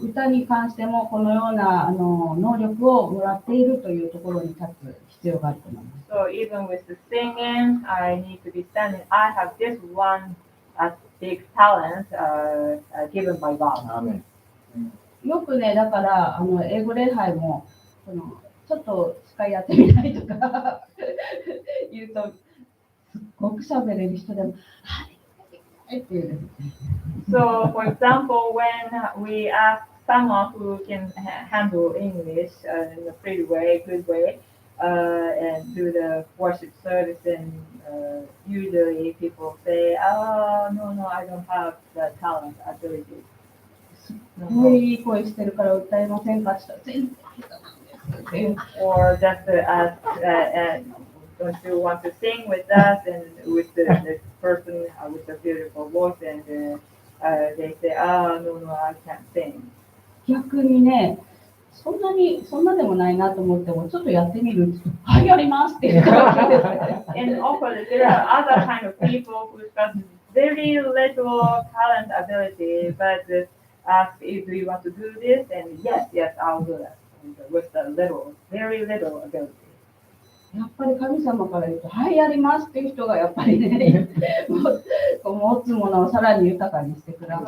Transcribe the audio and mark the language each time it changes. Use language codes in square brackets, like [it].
[ja] 歌に関してもこのような能力をもらっているというところに立つ必要があると思います。 [en] So even with the singing, I need to be standing. I have this 1 big talent given by God. Amen. [ja] よくね、だから英語礼拝もちょっと司会やってみたいとか言うと、すっごく喋れる人でも、はいって言うんです。 [en] So, for example, when we ask someone who can handle English in a pretty way, good way, and do the worship service, and usually people say, "Oh, no, I don't have the talent, ability." [ja] すごいいい声してるから歌えませんかって言ったら、全然下手なんですって [en] or just ask, don't you want to sing with us and with the person with a beautiful voice and they say, no, I can't sing. [ja] 逆にね、そんなでもないなと思っても、ちょっとやってみるって言うと、はい、やりますって言うわけですね。 [en] And also there are other kind of people who've got very little talent ability, but ask if you want to do this, and yes, I'll do that. And with the little, very little ability. [ja] やっぱり神様から言うと、はい、やりますっていう人がやっぱりね、持つものをさらに豊かにしてくださる